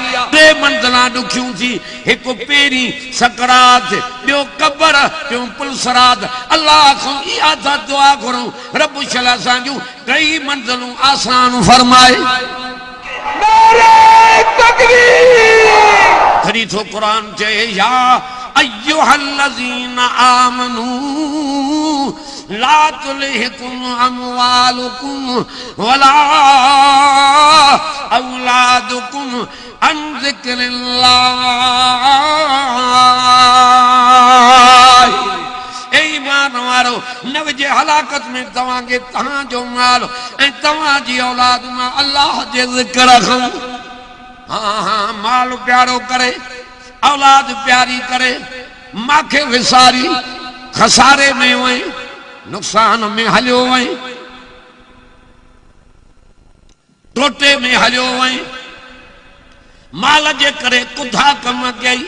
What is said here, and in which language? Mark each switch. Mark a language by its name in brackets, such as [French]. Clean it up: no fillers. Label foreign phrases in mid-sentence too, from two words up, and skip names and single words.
[Sindhi] टे मंज़िलां ॾुखियूं थी, हिकु पहिरीं सकरात, ॿियो क़ब्र, ॿियो पुलसरात। अल्लाह खां इहा था दुआ घुरूं रब शल असांजूं कई मंज़िलूं आसान फरमाए। तॾहिं थो क़ुरान चए [Arabic] يا أيها الذين آمنوا لا تلهكم أموالكم ولا أولادكم عن ذكر الله. [Sindhi] ए ईमान वारो न विझे हलाकत में तव्हांखे तव्हांजो माल ऐं तव्हांजी औलाद मां अल्लाह जे ज़िक्र खां। हाँ हाँ माल प्यारो करे, औलाद प्यारी करे, माखे विसारी खसारे में वई, नुक़सान में हलियो वई, टोटे में हलियो वई, माल जे करे कुधा कम कई।